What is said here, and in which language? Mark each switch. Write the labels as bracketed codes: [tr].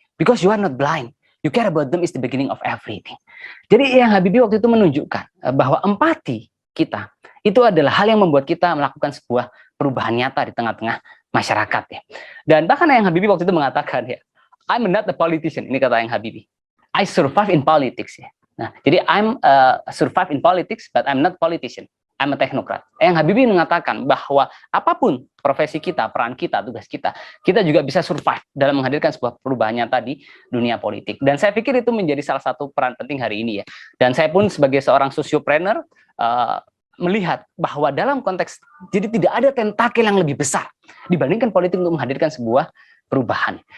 [en] Because you are not blind. You care about them is the beginning of everything. [id] Jadi Eyang Habibie waktu itu menunjukkan bahwa empati kita itu adalah hal yang membuat kita melakukan sebuah perubahan nyata di tengah-tengah masyarakat ya. Dan bahkan Eyang Habibie waktu itu mengatakan ya, [en] I'm not a politician, [id] ini kata Eyang Habibie. [en] I survive in politics ya. [id] Nah, jadi [en] I'm survive in politics, but I'm not politician. I'm a technocrat. [id] Eyang Habibie mengatakan bahwa apapun profesi kita, peran kita, tugas kita juga bisa survive dalam menghadirkan sebuah perubahan nyata di dunia politik. Dan saya pikir itu menjadi salah satu peran penting hari ini ya. Dan saya pun sebagai seorang sosiopreneur melihat bahwa dalam konteks, jadi tidak ada tentakel yang lebih besar dibandingkan politik untuk menghadirkan sebuah perubahan.